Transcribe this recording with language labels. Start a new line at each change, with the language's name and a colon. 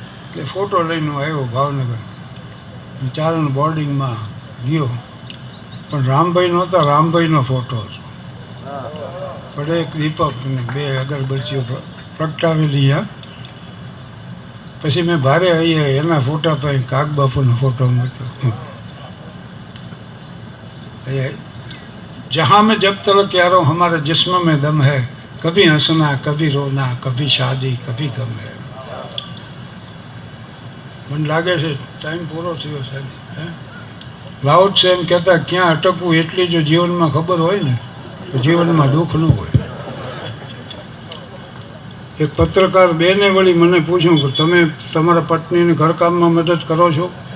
Gujarati: એટલે ફોટો લઈને આવ્યો ભાવનગર, ચારણ બોર્ડિંગમાં ગયો, પણ રામભાઈ નહોતા, રામભાઈનો ફોટો હતો. પણ એક દીપક ને 2 અગરબત્તીઓ પ્રગટાવેલી. પછી મેં ભારે અહીંયા એના ફોટા પાસે કાગ બાપુનો ફોટો મૂક્યો.
Hindi: जहाँ में जब तक यारो हमारे जिस्म में दम है, कभी हंसना कभी रोना कभी शादी कभी गम है. मन लागे
Gujarati: છે ટાઈમ પૂરો થયો સાહેબ. લાઉડ છે એમ કહેતા ક્યાં અટકવું એટલી જો જીવનમાં ખબર હોય ને તો જીવનમાં દુઃખ ન હોય. એક પત્રકાર બેને વળી મને પૂછ્યું કે તમે તમારા પત્નીને ઘરકામમાં મદદ કરો છો?